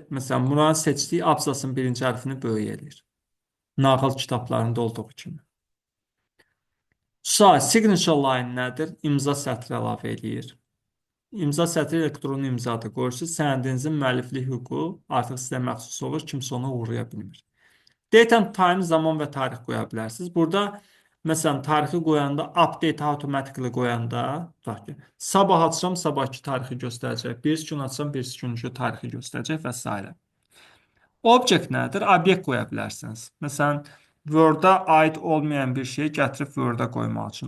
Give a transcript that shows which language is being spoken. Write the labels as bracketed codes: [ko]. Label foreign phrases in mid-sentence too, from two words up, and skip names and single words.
[az] Məsələn, buranın seçdiyi abzasın birinci hərfini böyük edir. Nağıl kitablarında olduğu kimi. Sonra [en] signature line [az] nədir? İmza sətri əlavə edir. İmza sətri elektron imzadır. Qoyursunuz, sənədinizin müəlliflik hüququ artıq sizə məxsus olur, kimsə ona uğraya bilmir. [en] Date and time, [az] zaman və tarix qoya bilərsiniz. Burada məsələn tarixi qoyanda, [en] update automatically [az] qoyanda, tutaq ki, sabah açsam sabahki tarixi göstərəcək, bir gün açsam bir günkü tarixi göstərəcək və s. Object nədir? Obyekt qoya bilərsiniz. Məsələn, Word-a aid olmayan bir şeyi gətirib Word-a qoymaq üçün.